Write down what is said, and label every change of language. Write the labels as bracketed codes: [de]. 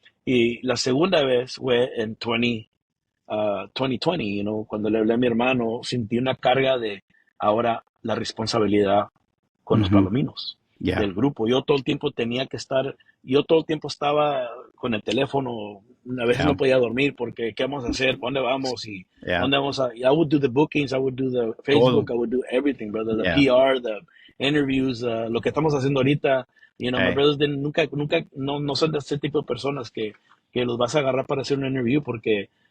[es] Y la segunda vez fue en 2020, cuando le hablé a mi hermano, sentí una carga de ahora la responsabilidad con los Palominos, del grupo. Yo todo el tiempo estaba con el teléfono, a veces no podía dormir porque ¿qué vamos a hacer? ¿Dónde vamos? Y ¿dónde vamos a? [en] I would do the bookings, I would do the Facebook, [es] Todo. [en] I would do everything, brother, the PR, the interviews, [es] lo que estamos haciendo ahorita. [en] My brothers [es] nunca no son de ese tipo de personas que los vas a agarrar para hacer un interview porque